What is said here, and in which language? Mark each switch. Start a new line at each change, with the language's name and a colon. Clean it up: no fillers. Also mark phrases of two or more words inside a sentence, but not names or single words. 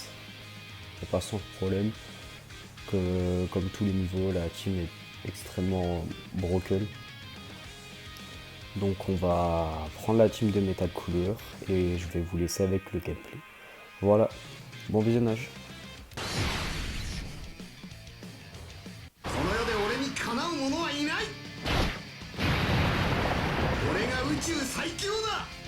French: Elle passe sans problème. Comme tous les niveaux, la team est extrêmement broken. Donc on va prendre la team de Metal Cooler et je vais vous laisser avec le gameplay. Voilà, bon visionnage.
Japanese: この世で俺にかなう者はいない。俺が宇宙最強だ。